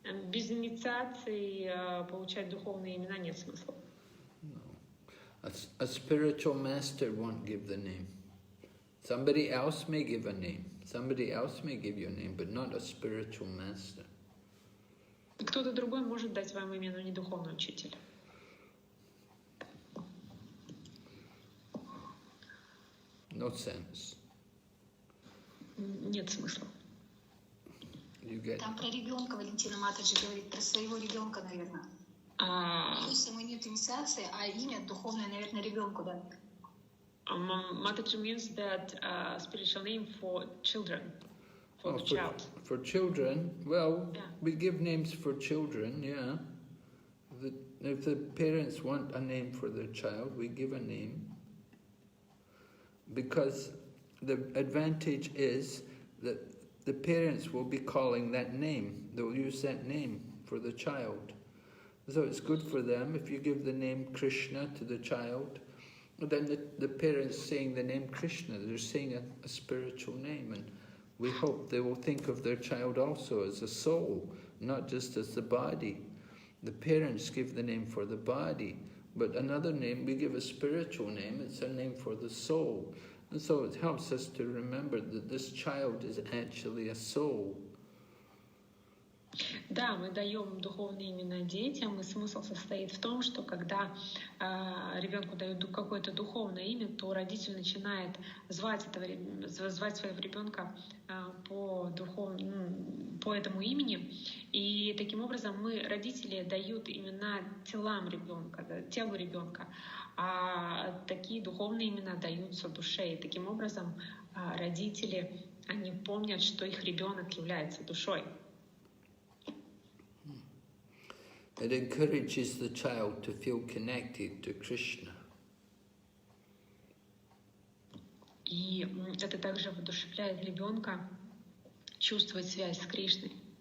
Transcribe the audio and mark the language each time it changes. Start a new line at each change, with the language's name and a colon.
Russian: Без инициации получать духовные имена нет смысла.
English: No. A spiritual master won't give the name. Somebody else may give a name. Somebody else may give you a name, but not a spiritual master.
Russian: Кто-то другой может дать вам имя, но не духовный учитель.
English: No sense.
Russian: Нет смысла. Там про ребенка Валентина Матаджи говорит, про своего ребенка, наверное. То есть ему нет инициации, а имя духовное, наверное, ребенку, да.
English: Mataji means that spiritual name for children, for the child. For children, well, Yeah. we give names for children, yeah. If the parents want a name for their child, we give a name. Because the advantage is that the parents will be calling that name. They'll use that name for the child. So it's good for them if you give the name Krishna to the child. Then the parents saying the name Krishna, they're saying a spiritual name, and we hope they will think of their child also as a soul, not just as the body. The parents give the name for the body, but another name, we give a spiritual name, it's a name for the soul. And so it helps us to remember that this child is actually a soul.
Russian: Да, мы даем духовные имена детям, и смысл состоит в том, что когда ребенку дают какое-то духовное имя, то родитель начинает звать своего ребенка по этому имени, и таким образом родители дают имена телу ребенка, а такие духовные имена даются душе, и таким образом родители, они помнят, что их ребенок является душой.
English: It encourages the child to feel connected to Krishna.
Russian: И это также воодушевляет ребенка чувствовать связь с Кришной.